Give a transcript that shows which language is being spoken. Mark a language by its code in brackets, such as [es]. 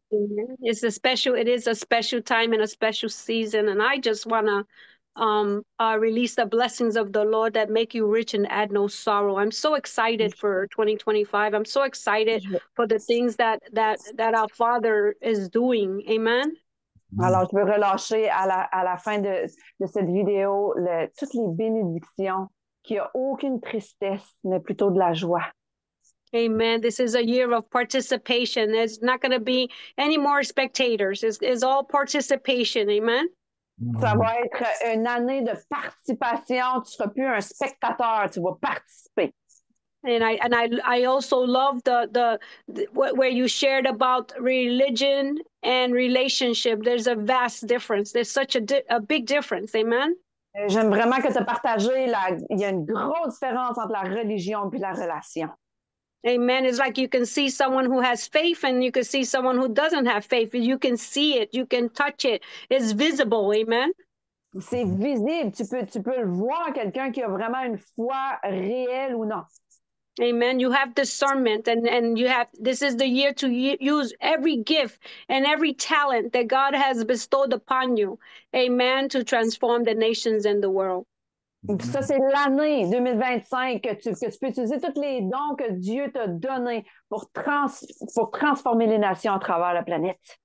[en] It is a special time and a special season. And I just want to release the blessings of the Lord that make you rich and add no sorrow. I'm so excited for 2025. I'm so excited for the things that our Father is doing. Amen. [fr] Alors, je veux relâcher à la fin de cette vidéo toutes les bénédictions, qu'il n'y a aucune tristesse, mais plutôt de la joie. Amen. [en] This is a year of participation. There's not going to be any more spectators. It's all participation. Amen. [fr] Ça va être une année de participation. Tu ne seras plus un spectateur, tu vas participer. [en] And I also love the where you shared about religion and relationship. There's a vast difference. There's such a big difference. Amen. [fr] J'aime vraiment que tu as partagé il y a une grosse différence entre la religion et la relation. Amen. [en] It's like you can see someone who has faith and you can see someone who doesn't have faith. You can see it. You can touch it. It's visible. Amen. [fr] C'est visible. Tu peux le voir, quelqu'un qui a vraiment une foi réelle ou non. Amen. [en] You have discernment and you have, this is the year to use every gift and every talent that God has bestowed upon you. Amen. To transform the nations and the world. [fr] Ça, c'est l'année 2025 que tu peux utiliser tous les dons que Dieu t'a donnés pour transformer les nations à travers la planète.